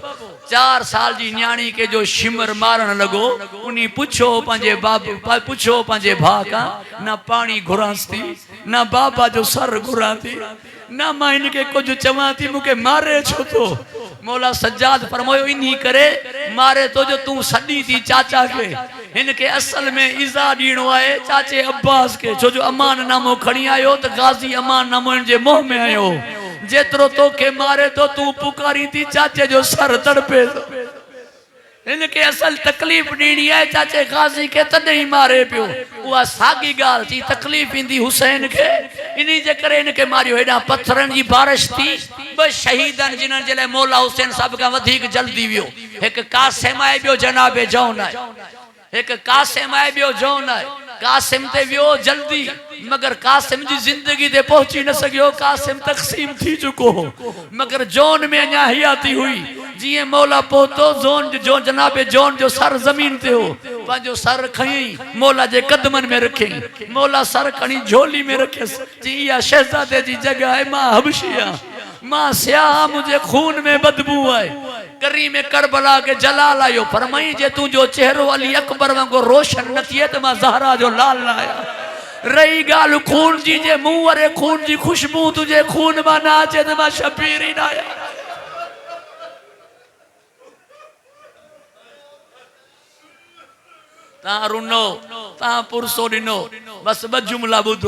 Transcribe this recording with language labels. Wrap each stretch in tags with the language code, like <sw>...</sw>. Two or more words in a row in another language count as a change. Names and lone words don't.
<sd>4 साल जी न्याणी के जो शिमर मारण लॻो, उनी पुछो पंहिंजे बाबू, पुछो पंहिंजे भाउ खां, न पाणी घुरांसि थी, न बाबा जो सर घुरां थी, न मां हिनखे कुझु चवां थी, मूंखे मारे छो थो? मौला सज्जाद फरमायो इन्ही करे मारे तो जो तू सॾी थी चाचा खे। हिनखे असल में इज़ा ॾियणो आहे चाचे अब्बास खे, छो जो अमान नामो खणी आयो त गाज़ी अमान नामो हिन जे मोह में आयो। जेतिरो तोखे मारे तो तू पुकारी थी चाचे जो सर तड़पे थो। हिनखे असल तकलीफ़ ॾियणी आहे चाचे गाज़ी खे, तॾहिं मारे पियो। उहा साॻी ॻाल्हि थी तकलीफ़ ईंदी हुसैन खे, इन जे करे हिनखे मारियो। हेॾां पत्थरनि जी बारिश थी। 2 शहीद आहिनि जिन्हनि जे लाइ मौला हुसैन सभ खां वधीक जल्दी वियो। हिकु कासिम आहे, ॿियो जनाबे जौन आहे। हिकु कासिम आहे, ॿियो जौन आहे। कासिम ते वियो जल्दी, मगर कासिम जी ज़िंदगी ते पहुची न सघियो। कासिम तक़सीम थी चुको हो, मगर जौन में अञा हयाती हुई। जिए मौला पहुतो जो जनाबे जौन जो सर ज़मीन ते हो, पंहिंजो सर खयईं मौला जे कदमनि में रखियईं। मौला सर खणी झोली में रखियसि। जी इहा शहज़ादे जी जगह है, मां हबशी आहियां, मां स्याह,</sd> <ur>مجھے خون میں بدبو ہے.</ur> <sd>करी में करबला के जलाल आयो, फरमाई जे तुझो चेहरो अली अकबर वांगुरु रोशन न थिए त मां ज़हरा जो लाल न आहियां। रही ॻाल्हि खून जी, जे मूं वारे खून जी खुशबू तुझे खून मां न अचे त मां शबीर ई न आहियां। तव्हां रुनो, तव्हां पुरसो ॾिनो, बस 2 जुमला ॿुधो।</sd>